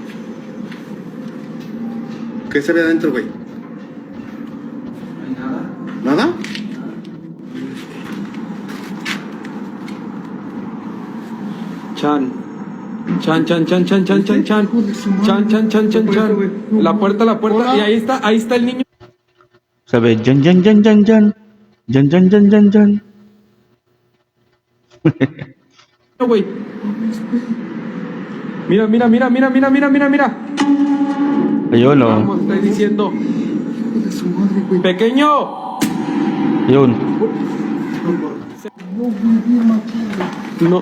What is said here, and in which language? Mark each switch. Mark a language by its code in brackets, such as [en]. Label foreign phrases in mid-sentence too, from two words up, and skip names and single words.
[es] ¿Qué se ve adentro, güey? ¿Nada? Chan. Chan, chan, chan, chan, chan, chan, chan. Chan, chan, chan, chan, chan. La puerta, la puerta. Y ahí está el niño. [tl] Sabi, dyan. Dyan. [es] Güey. Mira, mira, mira, mira, mira, mira, mira, mira. [tl] Ayun o. [es] Vamos, estoy diciendo. Hijo de su madre, güey. Pequeño. [tl] Ayun. [es] No.